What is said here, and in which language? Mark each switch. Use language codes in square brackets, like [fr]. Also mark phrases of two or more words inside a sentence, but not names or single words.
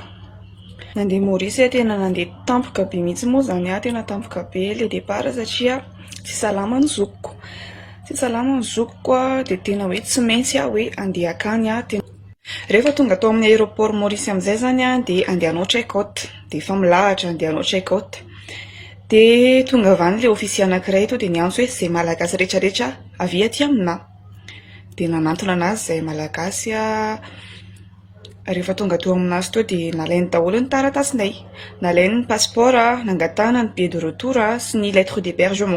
[mg] Nandeha Maurice tena nandeha tampoka be mihitsy moa zany tena tampoka be [fr] le départ [mg] satria tsy salama ny zokiko. Tsy salama ny zokiko dia tena hoe tsy maintsy hoe andeha akany rehefa tonga tao amin'ny aéroport Maurice amin'izay zany dia andehanao check-out. Dia efa milahatra andehanao check-out. Dia tonga avy any le ofisier anankiray eto dia niantso hoe izay malagasy rehetrarehetra avy aty aminà. Dia nanantona anazy izay malagasy rehefa tonga teo aminazy teo dia nalainy daholo ny taratasinay. Nalainy ny passeport, nangatahana ny [fr] billet de retour [mg] sy ny [fr] lettre d'hébergement.